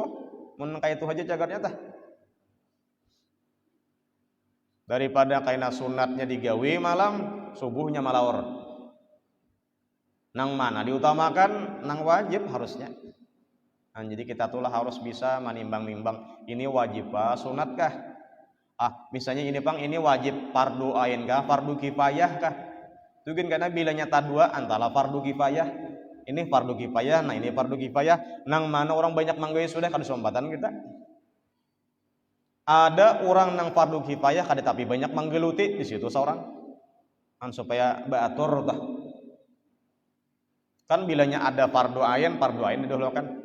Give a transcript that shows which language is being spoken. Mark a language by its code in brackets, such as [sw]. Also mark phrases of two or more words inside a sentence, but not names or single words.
[bjn] Mun kayak itu aja cagarnya tah. Daripada kaina sunatnya digawi malam, subuhnya malaur. Nang mana diutamakan? Nang wajib harusnya. Nah, jadi kita tuh harus bisa menimbang-nimbang ini wajib sunat kah? Misalnya ini Bang, ini wajib fardu ain kah, fardu kifayah kah? Mungkin karena bila nyata 2 antara fardu kifayah, ini fardu kifayah, nah ini fardu kifayah, nang mana orang banyak manggai sudah kan kesempatan kita. Ada orang nang fardu kifayah kada tapi banyak menggeluti di situ seorang kan supaya baatur tah. Kan bilanya ada fardu ain didahulukan.